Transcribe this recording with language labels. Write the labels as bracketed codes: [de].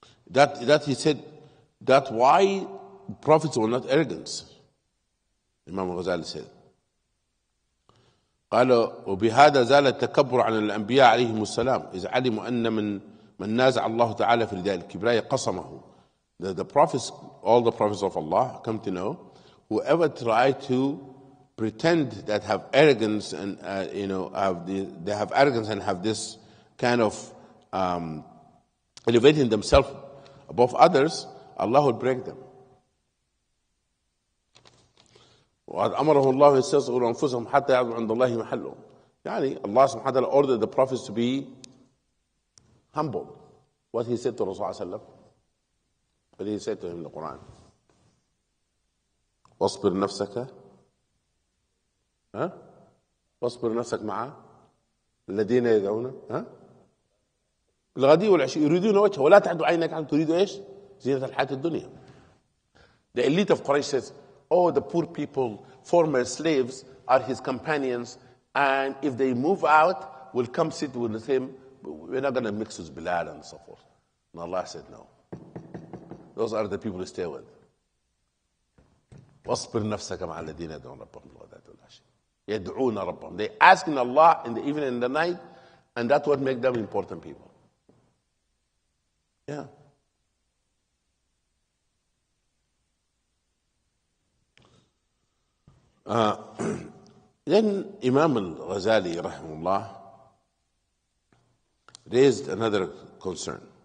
[en] That he said, that's why prophets were not arrogant. Imam Ghazali said. [ar] قال وبهذا زال التكبر عن الأنبياء عليهم السلام إذ علموا أن من نازع الله تعالى في رداء الكبرياء قصمه. [en] The prophets, all the prophets of Allah come to know, whoever try to pretend that have arrogance and they have arrogance and have this kind of elevating themselves above others, Allah will break them. [ar] وقد أمره الله يستصغروا أنفسهم حتى يعلموا عند الله محلهم. [en] يعني Allah subhanahu wa ta'ala ordered the prophets to be humble. What he said to Rasulullah, what he said to him in the Quran. [ar] واصبر نفسك واصبر نفسك مع الذين يدعون الغدي والعشي يريدون وجهه ولا تعد عينك عنهم تريد ايش؟ زينة الحياة الدنيا. [en] The elite of Quraysh says, oh, the poor people, former slaves, are his companions, and if they move out, we'll come sit with him. We're not going to mix with Bilal and so forth. And Allah said, no. Those are the people to stay with. [ar] واصبر نفسك مع الذين يدعون ربهم بالغداة والعشي يدعون ربهم. [en] They asking Allah in the evening and the night, and that's what makes them important people. Yeah. Then Imam al-Ghazali rahimahullah raised another concern.